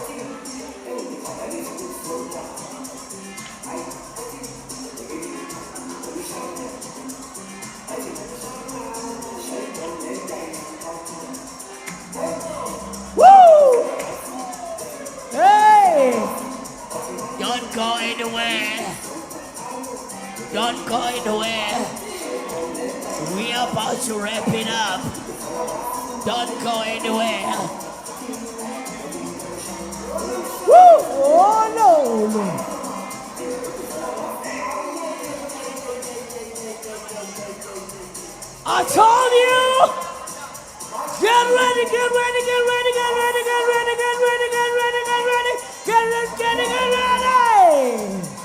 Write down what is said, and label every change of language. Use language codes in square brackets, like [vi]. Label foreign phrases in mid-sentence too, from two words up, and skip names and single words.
[en] Woo! Hey! Don't go anywhere. Don't go anywhere. We are about to wrap it up. Don't go anywhere. Woo! Oh no! I told you! Get ready, get ready, get ready, get ready, get ready, get ready, get ready, get ready, get ready, get ready, get ready!